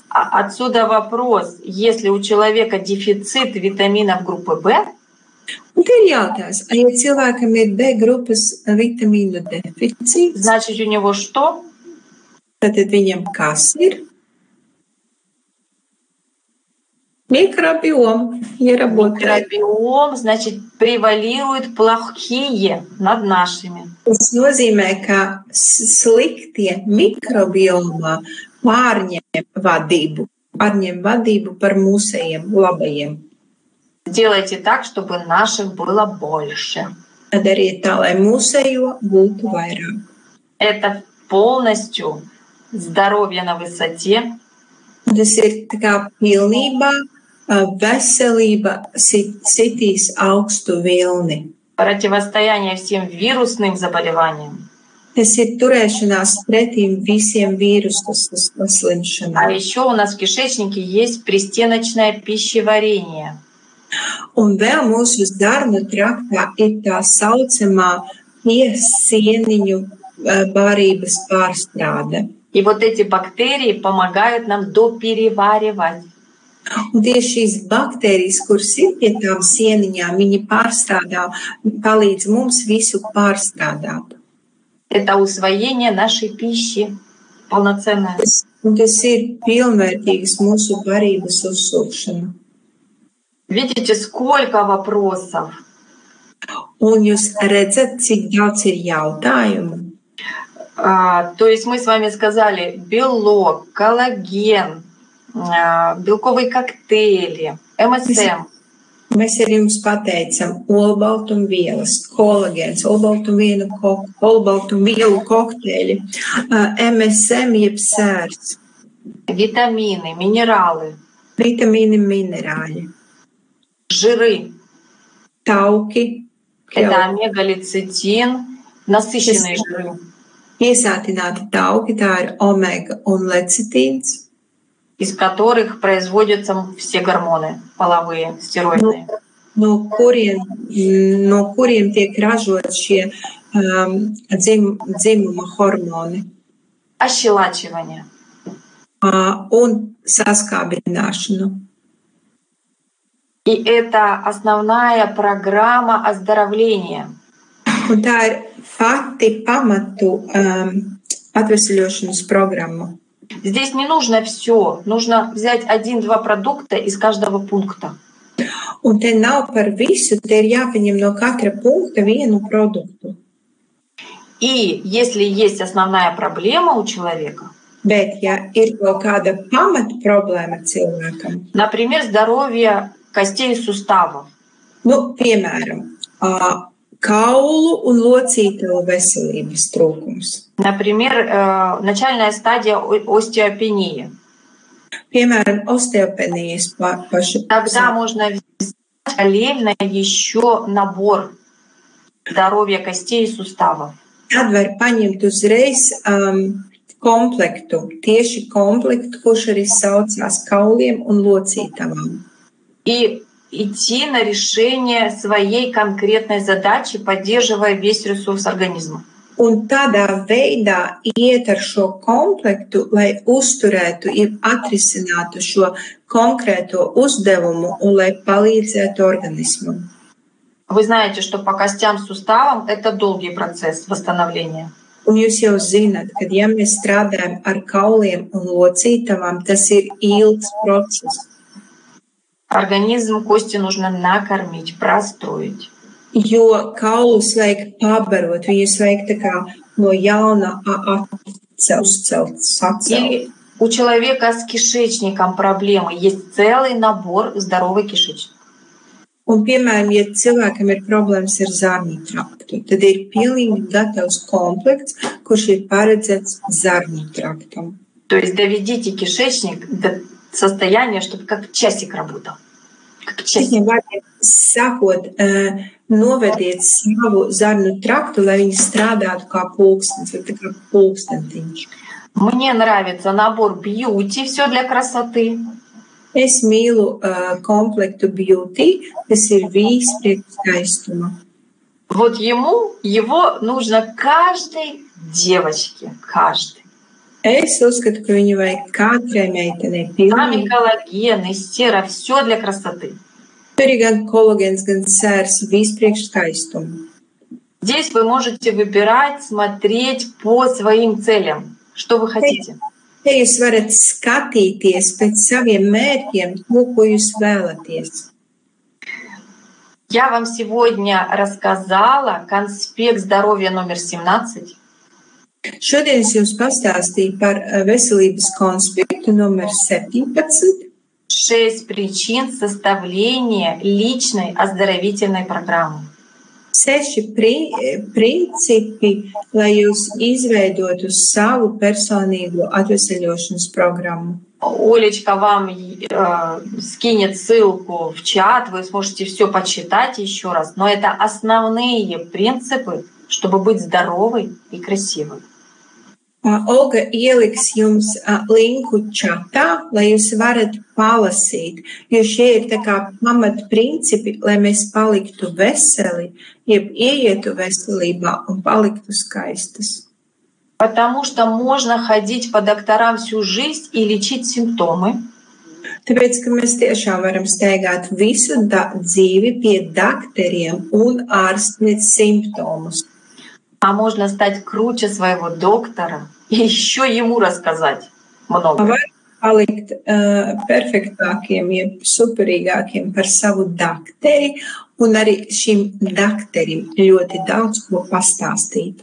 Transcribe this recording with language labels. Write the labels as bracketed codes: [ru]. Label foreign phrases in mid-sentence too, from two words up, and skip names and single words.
[ru] Отсюда вопрос, если у человека дефицит витаминов группы В, [lv] Un te ir jautājums, ja cilvēkam ir B grupas vitamīnu deficīts, [ru] значит у него что? [lv] tad viņam kas ir? [ru] Микробиом. Микробиом, значит, превалирует плохие над нашими. [lv] Tas nozīmē, ka sliktie mikrobiomā pārņem vadību par mūsējiem labajiem. [ru] Сделайте так, чтобы наших было больше. [lv] Tad dariet tā, lai mūsējo būtu vairāk. [ru] Это полностью здоровье на высоте. [lv] Tas ir tā kā pilnībā veselība sitīs augstu vilni. [ru] Противостояние всем вирусным заболеваниям. [lv] Tas ir turēšanās pretīm visiem vīrusu slimšanām. [ru] А еще у нас в кишечнике есть пристеночное пищеварение. [lv] Un vēl mūsu zarnu traktā ir tā saucamā piesieniņu barības pārstrāde. [ru] И вот эти бактерии помогают нам допереваривать. [lv] Un tieši šīs baktērijas, kuras ir pie tām sieniņām, viņi pārstrādā, palīdz mums visu pārstrādāt. [ru] Это усвоение нашей пищи полноценное. [lv] Un tas ir pilnvērtīgas mūsu barības uzsūkšana. [ru] Видите, сколько вопросов. [lv] Un jūs redzat, cik daudz ir jautājumu. [ru] То есть мы с вами сказали белок, коллаген, белковые коктейли, МСМ. [lv] Mēs arī jums pateicam olbaltumvielas, kolagēns, olbaltumvielu kokteļi, MSM jeb sērs, [ru] витамины, минералы, [lv] vitamīni, minerāļi, [ru] жиры. [lv] tauki, [ru] Это омега-лецитин, насыщенные жиры, [lv] iesātināti tauki, tā ir omega un lecitīns, [ru] из которых производятся все гормоны половые, стероидные. [lv] no kuriem tiek ražot šie dzimuma hormoni [ru] Ощелачивание. [lv] Un saskābināšanu. [ru] И это основная программа оздоровления. [lv] Un tā ir pati pamatu atvesļošanas programma. [ru] Здесь не нужно все, нужно взять 1-2 продукта из каждого пункта. [lv] Un te nav par visu, te ir jāpaņem no katra punkta vienu produktu. [ru] И если есть основная проблема у человека, [lv] Bet, ja ir kaut kāda pamata problēma cilvēkam, [ru] например, здоровье костей и суставов, [lv] piemēram, kaulu un locītavu veselības trūkums, [ru] например, начальная стадия остеопении, [lv] piemēram, osteopenijas pašu. [ru] тогда можно взять параллельно еще набор здоровья костей и суставов. [lv] Tad var paņemt uzreiz komplektu, tieši komplektu, kurš arī saucās kauliem un locītavām. [ru] И идти на решение своей конкретной задачи, поддерживая весь ресурс организма. [lv] Un tādā veidā iet ar šo komplektu, lai uzturētu, atrisinātu šo konkrēto uzdevumu un lai palīdzētu organismam. [ru] Вы знаете, что по костям, суставам это долгий процесс восстановления. [lv] Un jūs jau zināt, ka ja mēs strādājam ar kauliem un locītavām, tas ir ilgs process. [ru] Организм, кости нужно накормить, простроить. [lv] Jo kaulus vajag pabarot, viņus vajag tā kā no jauna sacelt. [ru] Или у человека с кишечником проблемы, есть целый набор здоровый кишечник. Un, piemēram, ja cilvēkam ir problēmas ar zarnu traktu, tad ir pilnīgi gatavs komplekts, kurš ir paredzēts zarnu traktam. То есть доведите кишечник до состояния, чтобы как часик работал. Как часик. [lv] Sakot, novediet savu zarnu traktu, lai viņi strādātu kā pulkstenis, vai tā kā pulkstentiņš. [ru] Мне нравится набор бьюти, все для красоты. [lv] Es mīlu komplektu beauty, tas ir viss priekš skaistuma. [ru] Вот его нужно каждой девочке, каждой. [lv] Es uzskatu, ka viņu vajag katrai meitenei [ru] Там и [lv] pilnīgi. [ru] коллаген, и сера, все для красоты. [lv] Tur ir gan kolagēns, gan sērs, viss priekš skaistumu. [ru] Здесь вы можете выбирать, смотреть по своим целям, что вы хотите. [lv] Te jūs varat skatīties pēc saviem mērķiem, to, ko jūs vēlaties. [ru] Я вам сегодня рассказала конспект здоровья номер 17. [lv] Šodien es jums pastāstīju par veselības konspektu numur 17. [ru] 6 причин составления личной оздоровительной программы. [lv] 6 principi, lai jūs izveidotu savu personīgo atveseļošanas programmu. [ru] Олечка вам скинет ссылку в чат, вы сможете все почитать еще раз. Но это основные принципы, чтобы быть здоровой и красивой. [lv] Olga ieliks jums linku čatā, lai jūs varat palasīt, jo šie ir tā kā pamatprincipi, lai mēs paliktu veseli, jeb ieietu veselībā un paliktu skaistas. [ru] Потому что можно ходить по докторам всю жизнь и лечить симптомы. [lv] Tāpēc, ka mēs tiešām varam staigāt visu dzīvi pie dakteriem un ārstēt simptomus. [ru] А можно стать круче своего доктора и еще ему рассказать много. [lv] Var palikt perfektākiem, jeb superīgākiem par savu dakteri un arī šim dakterim ļoti daudz ko pastāstīt.